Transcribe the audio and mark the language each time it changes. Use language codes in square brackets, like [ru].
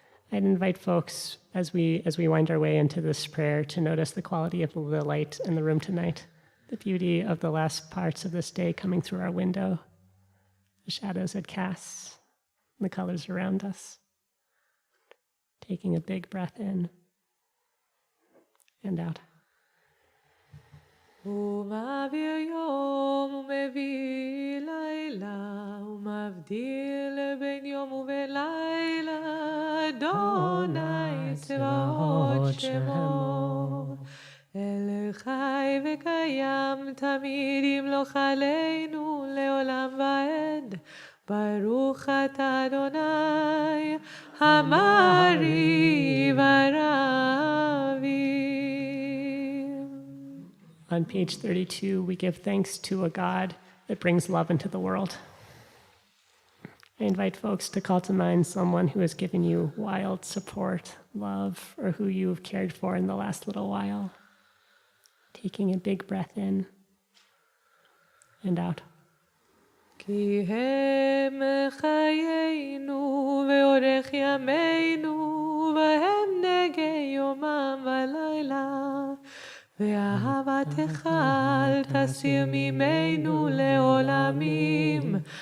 [en] I'd invite folks, as we wind our way into this prayer, to notice the quality of the light in the room tonight, the beauty of the last parts of this day coming through our window, the shadows it casts, the colors around us. Taking a big breath in and out. [he] הוא מעביר יום ומביא לילה, הוא מבדיל בין יום ובין לילה, אדוני צבאות שמו. אל חי וקיים תמיד ימלוך עלינו לעולם ועד. ברוך אתה אדוני המעריב הרבים. [en] On page 32, we give thanks to a God that brings love into the world. I invite folks to call to mind someone who has given you wild support, love, or who you've cared for in the last little while. Taking a big breath in and out. [he] כי הם חיינו ואורך ימינו, והם נגי יומם ולילה. ואהבתך אל תסיר ממנו לעולמים.